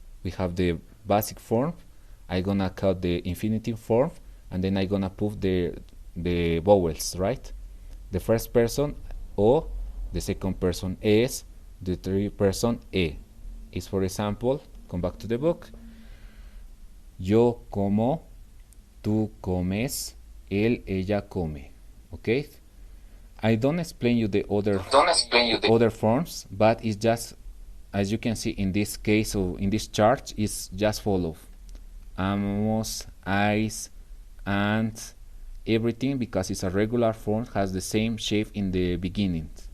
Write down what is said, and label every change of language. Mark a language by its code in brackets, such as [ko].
[en] We have the basic form. I'm gonna cut the infinitive form, and then I'm gonna put the vowels, right? The first person o, the second person es, the third person e. Is, for example, come back to the book. [es] Yo como, tú comes, él, ella come. [en] Okay? I don't explain you the other forms, but it's just, as you can see in this case, or in this chart, it's just follow. Amos, eyes, and everything, because it's a regular form, has the same shape in the beginning.